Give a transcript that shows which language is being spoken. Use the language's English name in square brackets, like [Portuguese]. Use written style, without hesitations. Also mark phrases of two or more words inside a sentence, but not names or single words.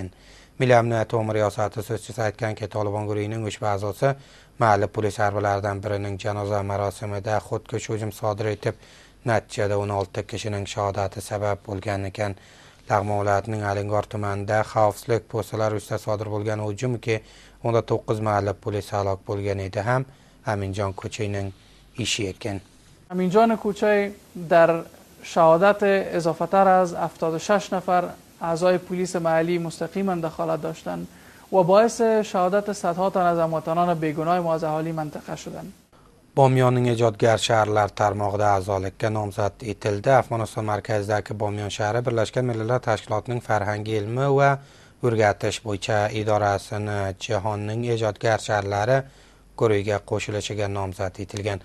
[Uzbek] Milliy amniyat riyosati so'zchisi aytganki, Tolibon guruhining ushbu a'zosi mahalliy polis harbilaridan birining janoza marosimida xudkush hujum sodir etib, natijada 16 kishining shahodati sabab bo'lgan ekan. Lag'mon viloyatining Alingor tumanida xavfsizlik postlari ustida sodir bo'lgan hujumki, unda 9 mahalliy polis halok bo'lgan edi ham Aminjon ko'chayning ishi ekan. [Persian] امینجان کوچای در شهادت اضافه تر از 76 نفر اعضای پلیس محلی مستقیما دخالت داشتند و باعث شهادت صدها تن از هموطنان بیگناه ما از اهالی منطقه شدند. [Uzbek] Bomyonning ijodgar shaharlar tarmog'ida a'zolikka nomzod etildi. Afg'oniston markazidagi Bomyon shahri Birlashgan Millatlar Tashkilotining farhangiy ilmi va o'rgatish bo'yicha idorasini jahonning ijodgar shaharlari guruhiga qo'shilishiga nomzod etilgan.